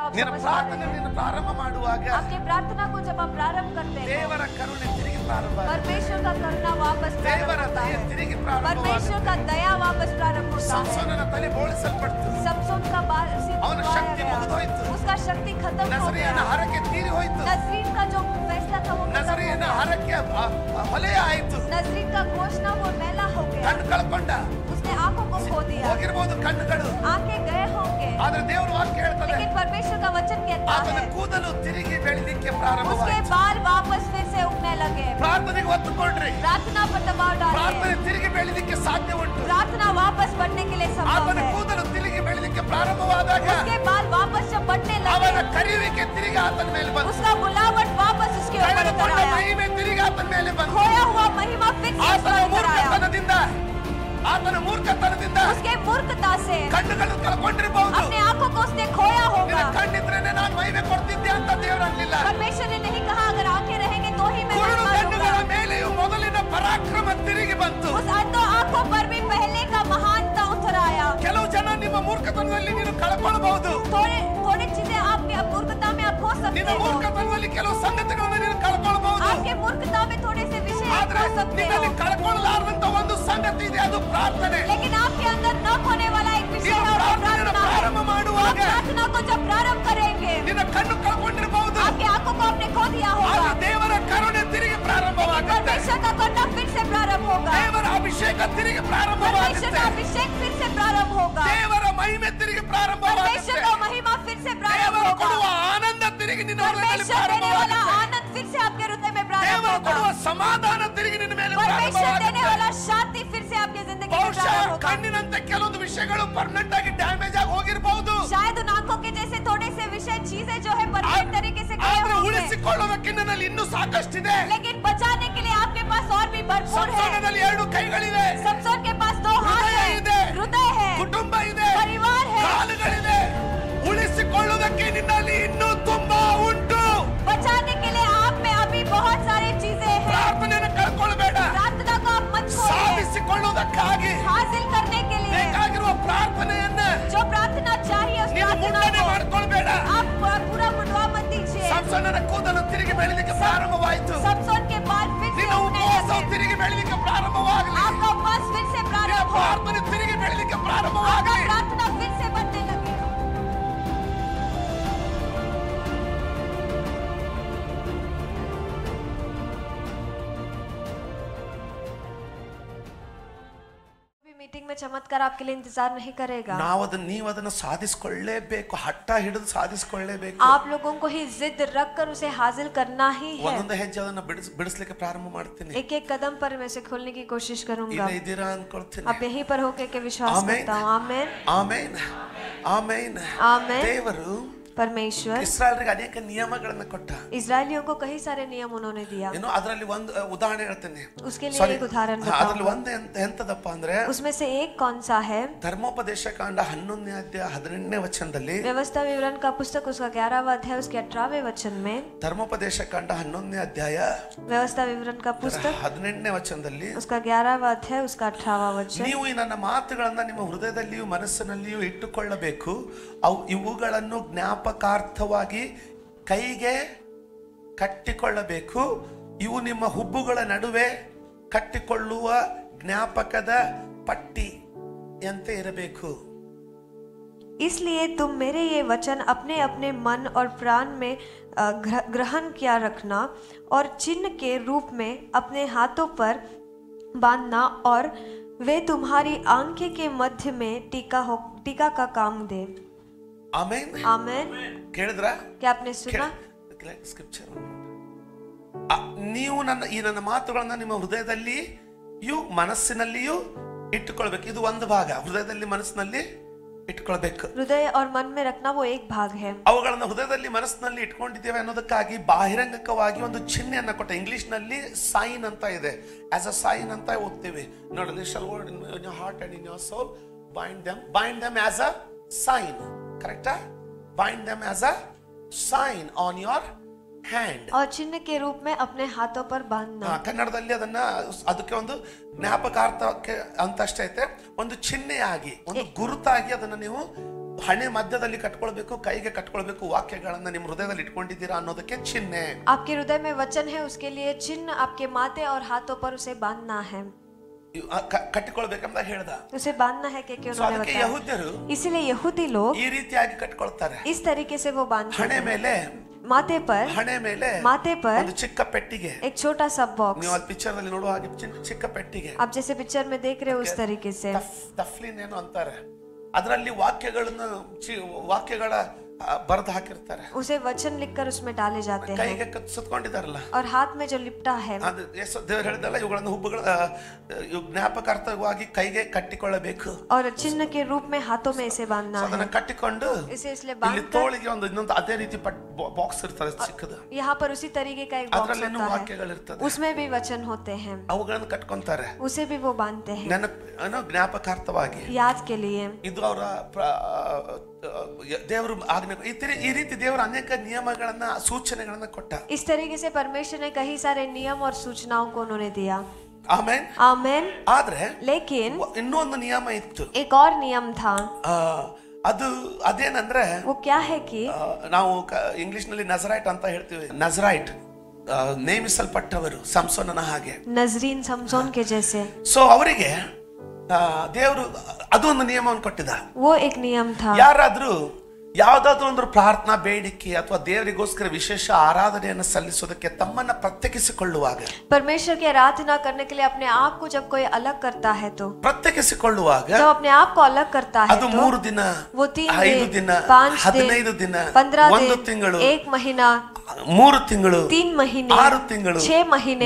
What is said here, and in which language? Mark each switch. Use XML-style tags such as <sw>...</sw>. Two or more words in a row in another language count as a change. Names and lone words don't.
<hi>आप समझ पा रहे हैं।</hi> <kn>ಪ್ರಾರಂಭ ಮಾಡುವಾಗ</kn> <hi>आपके प्रार्थना को जब आप प्रारंभ करते हैं,</hi> <kn>ದೇವರ ಕರುಣೆ ತಿರುಗಿ ಪ್ರಾರಂಭ ಆಗುತ್ತೆ.</kn> <hi>परमेश्वर का करुणा वापस प्रारंभ</hi> <kn>ದೇವರ</kn> <hi>होता</hi> <kn>ದಯೆ</kn> <hi>है,</hi> <kn>ತಿರುಗಿ ಪ್ರಾರಂಭ</kn> <hi>परमेश्वर का दया वापस प्रारंभ होता है।</hi> <kn>ಸಂಸೋನನ ತಲೆ ಬೋಳಿಸಲ್ಪಡ್ತು.</kn> <hi>समसोन का बाल</hi> <kn>ಅವನ ಶಕ್ತಿ ಮುಗಿದೋಯ್ತು.</kn> <hi>उसका शक्ति खत्म हो</hi> <kn>ನಜರೇಯನ</kn> <hi>गया।</hi> <kn>ಹರಕೆ ತೀರಿ ಹೋಯ್ತು.</kn> <hi>नजरीन का जो फैसला था वो खत्म हो</hi> <kn>ನಜರೇಯನ</kn> <hi>गया।</hi> <kn>ಹರಕೆ ಹೊಲೆಯ ಆಯ್ತು.</kn> <hi>नजरीन का घोषणा वो मैला हो गया।</hi> <kn>ಕಣ್ಣು ಕಳ್ಕೊಂಡ.</kn> <hi>उसने आंखों को खो दिया।</hi> <kn>ಹೋಗಿರಬಹುದು ಕಣ್ಣುಗಳು,</kn> <hi>आंखें गए होंगे,</hi> <kn>ಆದ್ರೆ ದೇವರ ವಾಕ್ಯ ಹೇಳ್ತದೆ</kn> <hi>लेकिन परमेश्वर का वचन कहता</hi> <kn>ಆತನ</kn> <hi>है</hi> <kn>ಕೂದಲು ತಿರುಗಿ ಬೆಳೆದಿಕ್ಕೆ</kn> <hi>उसके</hi> <kn>ಪ್ರಾರಂಭವಾಯಿತು.</kn> <hi>बाल वापस फिर से उगने लगे।</hi> <kn>ಪ್ರಾರ್ಥನೆಗೆ ಒತ್ತು ಕೊಡ್ರಿ.</kn> <hi>प्रार्थना पर दबाव</hi> <kn>ಪ್ರಾರ್ಥನೆ</kn> <hi>डालिए।</hi> <kn>ತಿರುಗಿ ಬೆಳೆದಿಕ್ಕೆ ಸಾಧ್ಯ ಉಂಟು.</kn> <hi>प्रार्थना वापस बढ़ने के लिए संभव</hi> <kn>ಆತನ</kn> <hi>है।</hi> <kn>ಕೂದಲು ತಿರುಗಿ ಬೆಳೆದಿಕ್ಕೆ ಪ್ರಾರಂಭವಾದಾಗ</kn> <hi>उसके बाल वापस जब बढ़ने</hi> <kn>ಅವನ</kn> <hi>लगे,</hi> <kn>ಕರೆಯುವಿಕೆ ತಿರುಗಿ ಆತನ ಮೇಲೆ ಬಂತು.</kn> <hi>उसका बुलावट वापस उसके ऊपर उतर</hi> <kn>ಕಳೆದುಕೊಂಡ</kn> <hi>आया।</hi> <kn>ಮಹಿಮೆ ತಿರುಗಿ ಆತನ ಮೇಲೆ ಬಂತು.</kn> <hi>खोया हुआ महिमा फिर से उस</hi> <kn>ಆತನ</kn> <hi>पर उतर आया।</hi> <kn>ಮೂರ್ಖತನದಿಂದ</kn> <hi>उसके मूर्खता से</hi> <kn>ಕಣ್ಣುಗಳನ್ನು ಕಳ್ಕೊಂಡಿರಬಹುದು.</kn> <hi>अपने आंखों को उसने खोया</hi> <kn>ನಿನ್ನ</kn> <hi>होगा।</hi> <kn>ಕಣ್ಣಿದ್ರೇನೆ ನಾನು ಮಹಿಮೆ ಕೊಡ್ತಿದ್ದೆ ಅಂತ ದೇವರು ಅನ್ನಲಿಲ್ಲ.</kn> <hi>परमेश्वर ने नहीं कहा अगर आंखें रहेंगे तो ही मैं</hi> <kn>ಕುರುಡು</kn> <hi>महिमा</hi> <kn>ಕಣ್ಣುಗಳ</kn> <hi>दूंगा।</hi> <kn>ಮೇಲೆಯೂ ಮೊದಲಿನ ಪರಾಕ್ರಮ ತಿರುಗಿ ಬಂತು.</kn> <hi>उस अंधों आंखों पर भी पहले का महानता उतर आया।</hi> <kn>ಕೆಲವು ಜನ ನಿಮ್ಮ ಮೂರ್ಖತನದಲ್ಲಿ ನೀನು ಕಳ್ಕೊಳ್ಳಬಹುದು.</kn> <hi>थोड़ी चीजें आपकी मूर्खता में आप खो सकते</hi> <kn>ನಿನ್ನ</kn> <hi>हो।</hi> <kn>ಮೂರ್ಖತನದಲ್ಲಿ ಕೆಲವು ಸಂಗತಿಗಳನ್ನು ನೀನು ಕಳ್ಕೊಳ್ಳಬಹುದು.</kn> <hi>आपके मूर्खता में थोड़े से विषय आप</hi> <kn>ಆದ್ರೆ</kn> <hi>खो सकते हो,</hi> <kn>ನಿನ್ನಲ್ಲಿ ಕಳ್ಕೊಳ್ಳಲಾರದಂತ ಒಂದು ಸಂಗತಿ ಇದೆ, ಅದು ಪ್ರಾರ್ಥನೆ.</kn> <hi>लेकिन आपके अंदर न खोने वाला एक विषय</hi> <kn>ನೀನು</kn> <hi>है और वो</hi> <kn>ಪ್ರಾರ್ಥನೆಯನ್ನು</kn> <hi>प्रार्थना है।</hi> <kn>ಪ್ರಾರಂಭ</kn> <hi>आप</hi> <kn>ಮಾಡುವಾಗ</kn> <hi>प्रार्थना को जब प्रारंभ करेंगे,</hi> <kn>ನಿನ್ನ ಕಣ್ಣು ಕಳ್ಕೊಂಡಿರಬಹುದು.</kn> <hi>आपकी आंखों को आपने खो दिया</hi> <kn>ಆಗ</kn> <hi>होगा,</hi> <kn>ದೇವರ ಕರುಣೆ ತಿರುಗಿ</kn> <hi>लेकिन</hi> <kn>ಪ್ರಾರಂಭವಾಗುತ್ತೆ.</kn> <hi>परमेश्वर का करुणा फिर से प्रारंभ होगा।</hi> <kn>ದೇವರ ಅಭಿಷೇಕ ತಿರುಗಿ</kn> <hi>परमेश्वर</hi> <kn>ಪ್ರಾರಂಭವಾಗುತ್ತೆ.</kn> <hi>का अभिषेक फिर से प्रारंभ होगा।</hi> <kn>ದೇವರ ಮಹಿಮೆ ತಿರುಗಿ</kn> <hi>परमेश्वर</hi> <kn>ಪ್ರಾರಂಭವಾಗುತ್ತೆ.</kn> <hi>का महिमा फिर से प्रारंभ</hi> <kn>ದೇವರು ಕೊಡುವ</kn> <hi>होगा।</hi> <kn>ಆನಂದ ತಿರುಗಿ ನಿನ್ನ ಹೃದಯದಲ್ಲಿ</kn> <hi>परमेश्वर देने वाला</hi> <kn>ಪ್ರಾರಂಭವಾಗುತ್ತೆ.</kn> <hi>आनंद फिर से आपके हृदय में प्रारंभ</hi> <kn>ದೇವರು ಕೊಡುವ</kn> <hi>होगा।</hi> <kn>ಸಮಾಧಾನ ತಿರುಗಿ ನಿನ್ನ ಮೇಲೆ</kn> <hi>परमेश्वर देने</hi> <kn>ಪ್ರಾರಂಭವಾಗುತ್ತೆ.</kn> <hi>वाला शांति फिर से आपकी जिंदगी में</hi> <kn>ಬಹುಶಃ</kn> <hi>प्रारंभ होगा।</hi> <kn>ಕಣ್ಣಿನಂತೆ ಕೆಲವೊಂದು ವಿಷಯಗಳು ಪರ್ಮನೆಂಟ್ ಆಗಿ ಡ್ಯಾಮೇಜ್ ಆಗಿ ಹೋಗಿರಬಹುದು.</kn> <hi>शायद उन आंखों के जैसे थोड़े से विषय चीजें जो है परफेक्ट तरीके से गए</hi> <kn>ಆದ್ರೆ</kn> <hi>होंगे,</hi> <kn>ಉಳಿಸಿಕೊಳ್ಳೋದಕ್ಕೆ ನಿನ್ನಲ್ಲಿ ಇನ್ನೂ ಸಾಕಷ್ಟಿದೆ.</kn> <hi>लेकिन बचाने के लिए आपके पास और भी भरपूर है।</hi> <kn>ಸಂಸಾರದಲ್ಲಿ 2 ಕೈಗಳಿವೆ,</kn> <hi>समसोन के पास 2 हाथ</hi> <kn>ಹೃದಯ</kn> <hi>है,</hi> <kn>ಇದೆ,</kn> <hi>हृदय है,</hi> <kn>ಕುಟುಂಬ ಇದೆ,</kn> <hi>परिवार है।</hi> <kn>ಕಾಲುಗಳಿದೆ. ಉಳಿಸಿಕೊಳ್ಳುವುದಕ್ಕೆ ನಿನ್ನಲ್ಲಿ ಇನ್ನೂ ತುಂಬಾ ಉಂಟು.</kn> <hi>बचाने के लिए आप में अभी बहुत सारी चीजें हैं।</hi> <kn>ಪ್ರಾರ್ಥನೆಯನ್ನು ಕಳ್ಕೊಳ್ಬೇಡ.</kn> <hi>प्रार्थना को आप मत खोइए।</hi> <kn>ಸಾಧಿಸಿಕೊಳ್ಳುವುದಕ್ಕಾಗಿ</kn> <hi>हासिल करने के लिए</hi> <kn>ಬೇಕಾಗಿರುವ ಪ್ರಾರ್ಥನೆಯನ್ನ</kn> <hi>जो प्रार्थना चाहिए उस</hi> <kn>ನೀನು</kn> <hi>प्रार्थना</hi> <kn>ಮುಂಡನೆ</kn> <hi>को</hi> <kn>ಮಾಡ್ಕೊಳ್ಬೇಡ.</kn> <hi>आप पूरा मुंडवा मत दीजिए।</hi> <kn>ಸಂಸೋನನ ಕೂದಲು ತಿರುಗಿ ಬೆಳೆಯಲಿಕ್ಕೆ ಪ್ರಾರಂಭವಾಯಿತು.</kn> <hi>समसोन के बाल फिर से</hi> <kn>ನಿನ್ನ</kn> <hi>उगने</hi> <kn>ಉಪವಾಸ</kn> <hi>लगे।</hi> <kn>ತಿರುಗಿ ಬೆಳೆಯಲಿಕ್ಕೆ ಪ್ರಾರಂಭವಾಗಲಿ.</kn> <hi>आपका उपवास फिर से</hi> <kn>ನಿನ್ನ</kn> <hi>प्रारंभ हो,</hi> <kn>ಪ್ರಾರ್ಥನೆ ತಿರುಗಿ ಬೆಳೆಯಲಿಕ್ಕೆ</kn> <hi>आपका</hi> <kn>ಪ್ರಾರಂಭವಾಗಲಿ.</kn> <hi>प्रार्थना फिर से बढ़ने लगे। मीटिंग में चमत्कार आपके लिए इंतजार नहीं करेगा।</hi> <kn>ನೀವು ಅದನ್ನು ಸಾಧಿಸಿಕೊಳ್ಳಲೇಬೇಕು. ಹಠ ಹಿಡಿದು ಸಾಧಿಸಿಕೊಳ್ಳಲೇಬೇಕು.</kn> <hi>आप लोगों को ही जिद रख कर उसे हासिल करना ही है।</hi> <kn>ಒಂದೊಂದು ಹೆಜ್ಜೆ ಅದನ್ನು ಬಿಡಿಸಲಿಕ್ಕೆ ಪ್ರಾರಂಭ ಮಾಡ್ತೀನಿ.</kn> <hi>एक एक कदम पर मैं से खोलने की कोशिश करूंगा।</hi> <kn>ಇಲ್ಲ ಇದ್ದೀರಾ ಅನ್ಕೊಳ್ತೀನಿ.</kn> <hi>अब यहीं पर होके के विश्वास आमीन। करता हूँ। आमीन</hi> <kn>ಆಮೆನ್ ಆಮೆನ್.</kn> <hi>आमीन।</hi> <kn>ದೇವರು</kn> <hi>परमेश्वर</hi> <kn>ಇಸ್ರಾಯೇಲರಿಗೆ ಅನೇಕ ನಿಯಮಗಳನ್ನು ಕೊಟ್ಟ.</kn> <hi>इजरायलियों को कई सारे नियम उन्होंने दिया।</hi> <kn>ಇನ್ನು ಅದರಲ್ಲಿ ಒಂದು ಉದಾಹರಣೆ ಹೇಳ್ತೇನೆ.</kn> <hi>उसके लिए एक उदाहरण</hi> <kn>ಅದರಲ್ಲಿ</kn> <hi>बताऊंगा।</hi> <kn>ಒಂದು ಎಂತದಪ್ಪ ಅಂದ್ರೆ</kn> <hi>उसमें से एक कौन सा है?</hi> <kn>ಧರ್ಮೋಪದೇಶ ಕಾಂಡ 11ನೇ ಅಧ್ಯಾಯ 18ನೇ ವಚನದಲ್ಲಿ,</kn> <hi>व्यवस्था विवरण का पुस्तक उसका 11वां अध्याय उसके 18वें वचन में,</hi> <kn>ಧರ್ಮೋಪದೇಶ ಕಾಂಡ 11ನೇ ಅಧ್ಯಾಯ</kn> <hi>व्यवस्था विवरण का पुस्तक</hi> <kn>18ನೇ ವಚನದಲ್ಲಿ,</kn> <hi>उसका 11वां अध्याय उसका 18वां वचन,</hi> <kn>ನೀವು ಈ ನನ್ನ ಮಾತುಗಳನ್ನ ನಿಮ್ಮ ಹೃದಯದಲ್ಲಿಯೂ ಮನಸ್ಸಿನಲ್ಲಿಯೂ ಇಟ್ಟುಕೊಳ್ಳಬೇಕು. ಇವುಗಳನ್ನು ಜ್ಞಾಪಕಾರ್ಥವಾಗಿ ಕೈಗೆ ಕಟ್ಟಿಕೊಳ್ಳಬೇಕು. ಇವು ನಿಮ್ಮ ಹುಬ್ಬುಗಳ ನಡುವೆ ಕಟ್ಟಿಕೊಳ್ಳುವ ಜ್ಞಾಪಕದ ಪಟ್ಟಿಯಂತೆ ಇರಬೇಕು.</kn> <hi>इसलिए तुम मेरे ये वचन अपने अपने मन और प्राण में ग्रहण किया रखना और चिन्ह के रूप में अपने हाथों पर बांधना और वे तुम्हारी आंखें के मध्य में टीका का काम दे।</hi> <kn>ಆಮೆನ್.</kn> <hi>आमीन।</hi> <kn>ಕೇಳಿದ್ರ?</kn> <hi>क्या आपने सुना?</hi> <kn>ಸ್ಕ್ರಿಪ್ಚರ್. ನೀವು ನನ್ನ ಮಾತುಗಳನ್ನ ನಿಮ್ಮ ಹೃದಯದಲ್ಲಿಯೂ ಮನಸ್ಸಿನಲ್ಲಿಯೂ ಇಟ್ಟುಕೊಳ್ಬೇಕು. ಇದು ಒಂದು ಭಾಗ. ಹೃದಯದಲ್ಲಿ ಮನಸ್ಸಿನಲ್ಲಿ ಇಟ್ಕೊಳ್ಬೇಕು. हृदय और मन में रखना वो एक भाग है। ಅವುಗಳನ್ನು ಹೃದಯದಲ್ಲಿ ಮನಸ್ಸಿನಲ್ಲಿ ಇಟ್ಕೊಂಡಿದ್ದೇವೆ ಅನ್ನೋದಕ್ಕಾಗಿ ಬಾಹಿರಂಗಕವಾಗಿ ಒಂದು ಚಿಹ್ನೆಯನ್ನ ಕೊಟ್ಟ. ಇಂಗ್ಲಿಷ್ ನಲ್ಲಿ ಸೈನ್ ಅಂತ ಇದೆ.</kn> <en>as a sign</en> <kn>ಅಂತ ಓದ್ತೀವಿ ನೋಡಿ.</kn> <en>This shall word in your heart and in your soul, bind them as a sign.</en> <kn>ಕರೆಕ್ಟಾ?</kn> <en>bind them as a sign on your hand.</en> <hi>और चिन्ह के रूप में अपने हाथों पर बांधना।</hi> <kn>ಕನ್ನಡದಲ್ಲಿ ಅದಕ್ಕೆ ಒಂದು ಜ್ಞಾಪಕಾರ್ಥಕ್ಕೆ ಅಂತಷ್ಟೇ ಐತೆ. ಒಂದು ಚಿಹ್ನೆಯಾಗಿ, ಒಂದು ಗುರುತಾಗಿ ಅದನ್ನು ನೀವು ಹಣೆ ಮಧ್ಯದಲ್ಲಿ ಕಟ್ಕೊಳ್ಬೇಕು, ಕೈಗೆ ಕಟ್ಕೊಳ್ಬೇಕು. ವಾಕ್ಯಗಳನ್ನ ನಿಮ್ಮ ಹೃದಯದಲ್ಲಿ ಇಟ್ಕೊಂಡಿದ್ದೀರಾ ಅನ್ನೋದಕ್ಕೆ ಚಿಹ್ನೆ.</kn> <hi>आपके हृदय में वचन है, उसके लिए चिन्ह आपके माथे और हाथों पर उसे बांधना है,</hi> <kn>ಕಟ್ಟಿಕೊಳ್ಬೇಕಂತ ಹೇಳ್ದ.</kn> <hi>उसे बांधना है कि उन्होंने बताया.</hi> <kn>ಯಹೂದ್ಯರು</kn> <hi>इसीलिए यहूदी लोग</hi> <kn>ಈ ರೀತಿಯಾಗಿ ಕಟ್ಕೊಳ್ತಾರೆ.</kn> <hi>इस तरीके से वो बांधते</hi> <kn>ಹಣೆ</kn> <hi>हैं.</hi> <kn>ಮೇಲೆ</kn> <hi>माथे पर माथे पर</hi> <kn>ಒಂದು ಚಿಕ್ಕ ಪೆಟ್ಟಿಗೆ.</kn> <hi>एक छोटा सा बॉक्स.</hi> <kn>ನೀವು ಅಲ್ಲಿ ಪಿಕ್ಚರ್ ಅಲ್ಲಿ ನೋಡುವ ಹಾಗೆ ಚಿಕ್ಕ ಪೆಟ್ಟಿಗೆ.</kn> <hi>आप जैसे पिक्चर में देख रहे हो उस तरीके से.</hi> <kn>ತಫ್ಲಿನ್ ಏನು ಅಂತಾರೆ, ಅದರಲ್ಲಿ ವಾಕ್ಯಗಳ ಬರೆದು ಹಾಕಿರ್ತಾರೆ.</kn> <hi>उसे वचन लिखकर उसमें डाले जाते हैं.</hi> <kn>ಕೈಗೆ ಸುತ್ತಕೊಂಡಿದ್ದಾರಲ್ಲ,</kn> <hi>और हाथ में जो लिपटा है,</hi> <kn>ಅದು ದೇವರು ಹೇಳಿದಲ್ಲ, ಇವುಗಳನ್ನು ಹುಬ್ಬುಗಳ ಜ್ಞಾಪಕಾರ್ಥವಾಗಿ ಕೈಗೆ ಕಟ್ಟಿಕೊಳ್ಳಬೇಕು.</kn> <hi>और चिन्ह के रूप में हाथों में इसे बांधना है.</hi> <kn>ಅದನ್ನ ಕಟ್ಟಿಕೊಂಡು</kn> <hi>इसे इसलिए</hi> <kn>ಇಲ್ಲಿ ತೋಳಿಗೆ ಒಂದು ಇನ್ನೊಂದು ಅದೇ ರೀತಿ ಬಾಕ್ಸ್ ಇರ್ತದೆ ಚಿಕ್ಕದು.</kn> <hi>यहाँ पर उसी तरीके का एक बॉक्स</hi> <kn>ಅದರಲ್ಲಿ</kn> <hi>होता</hi> <kn>ವಾಕ್ಯಗಳು ಇರ್ತದೆ,</kn> <hi>है, उसमें भी वचन होते हैं.</hi> <kn>ಅವುಗಳನ್ನು ಕಟ್ಕೊಂತಾರೆ,</kn> <hi>उसे भी वो बांधते हैं</hi> <kn>ಜ್ಞಾಪಕಾರ್ಥವಾಗಿ,</kn> <hi>याद के लिए.</hi> <kn>ಇದು ಅವರ ದೇವರು ಆಜ್ಞೆ. ಈ ರೀತಿ ದೇವರು ಅನೇಕ ನಿಯಮಗಳನ್ನ ಸೂಚನೆಗಳನ್ನ ಕೊಟ್ಟ.</kn> <hi>इस तरीके से परमेश्वर ने कई सारे नियम और सूचनाओं को उन्होंने दिया.</hi> <kn>ಆಮೆನ್</kn> <hi>आमेन.</hi> <kn>ಆದ್ರೆ</kn> <hi>लेकिन</hi> <kn>ಇನ್ನೊಂದು ನಿಯಮ ಇತ್ತು.</kn> <hi>एक और नियम था.</hi> <kn>ಅದು ಅದೇನಂದ್ರೆ,</kn> <hi>वो क्या है कि</hi> <kn>ನಾವು ಇಂಗ್ಲಿಷ್ ನಲ್ಲಿ ನಜರೈಟ್ ಅಂತ ಹೇಳ್ತೀವಿ. ನಜರೈಟ್ ನೇಮಿಸಲ್ಪಟ್ಟವರು, ಸಂಸೋನನ ಹಾಗೆ.</kn> <hi>नजरीन समसोन के जैसे.</hi> <kn>ಸೊ ಅವರಿಗೆ ದೇವರು ಅದೊಂದು ನಿಯಮವನ್ನು ಕೊಟ್ಟಿದ್ದ.</kn> <hi>वो एक नियम था.</hi> <kn>ಯಾರಾದ್ರೂ ಯಾವುದಾದ್ರೂ ಒಂದು ಪ್ರಾರ್ಥನಾ ಬೇಡಿಕೆ ಅಥವಾ ದೇವರಿಗೋಸ್ಕರ ವಿಶೇಷ ಆರಾಧನೆಯನ್ನು ಸಲ್ಲಿಸೋದಕ್ಕೆ ತಮ್ಮನ್ನ ಪ್ರತ್ಯೇಕಿಸಿಕೊಳ್ಳುವಾಗ,</kn> <hi>परमेश्वर की आराधना करने के लिए अपने आप को जब कोई अलग करता है, तो</hi> <kn>ಪ್ರತ್ಯೇಕಿಸಿಕೊಳ್ಳುವಾಗ</kn> <hi>जब अपने आप को अलग करता है,</hi> <kn>ಅದು</kn> <hi>तो</hi> <kn>3 ದಿನ,</kn> <hi>वो 3 5 दिन,</hi> <kn>ದಿನ,</kn> <hi>5 दिन,</hi> <kn>15 ದಿನ,</kn> <hi>15 1 दिन,</hi> <kn>ತಿಂಗಳು,</kn> <hi>1 महीना,</hi> <kn>3 ತಿಂಗಳು,</kn> <hi>3 महीने,</hi> <kn>6 ತಿಂಗಳು,</kn> <hi>6 महीने,</hi>